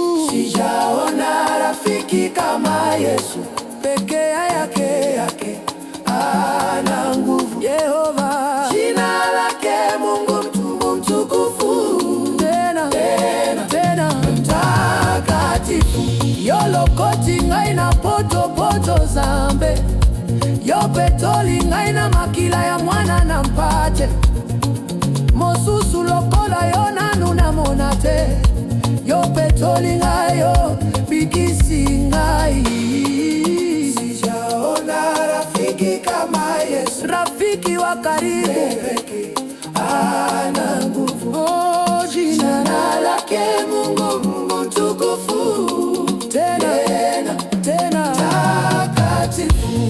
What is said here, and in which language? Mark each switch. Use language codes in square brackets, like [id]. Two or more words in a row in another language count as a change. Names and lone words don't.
[sw] Sijaona rafiki kama Yesu. Peke yake. Yake ana nguvu. Yehova. Jina lake Mungu mtu-, mtukufu. Tena. Tena. Tena. Mtakatifu. [ln] Yo lokoti ngai na poto poto zambe. Yo petoli ngai na makila ya mwana na mpate. Mosusu lokola yo nanu namona te. Yo petoli ngai yo bikisi ngai. [sw] Sijaona rafiki kama Yesu. Rafiki wa karibu. Peke ana nguvu. Oh, jina Jina lake Mungu, Mungu mtukufu. Tena. Tena. Tena. Takatifu.